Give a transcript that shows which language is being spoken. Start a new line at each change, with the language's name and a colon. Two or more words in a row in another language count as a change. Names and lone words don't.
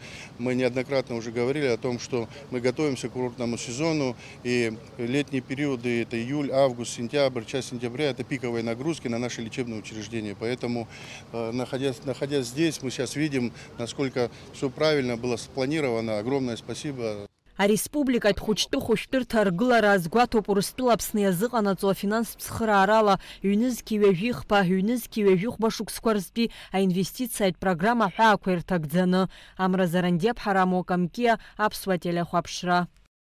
Russian: Мы неоднократно уже говорили о том, что мы готовимся к курортному сезону, и летние периоды, это июль, август, сентябрь, часть сентября, это пиковые нагрузки на наши лечебные учреждения. Поэтому, находясь здесь, мы сейчас видим, насколько все правильно было спланировано. Огромное спасибо.
Abkhazian: Ареспубликатә хәыҷтәы-хәышәтәырҭа аргылара азгәаҭоуп Урыстәыла Аԥсны иазыҟанаҵо афинанстә цхыраарала ҩнызқьи ҩажәихԥа, ҩнызқьи ҩажәихәба шықәсқәа рзтәи аинвестициатә программа ҳәаақәа ирҭагӡаны. Амра Зарандиаԥ, Ҳарам Окамкиа, Аԥсуа телехәаԥшра.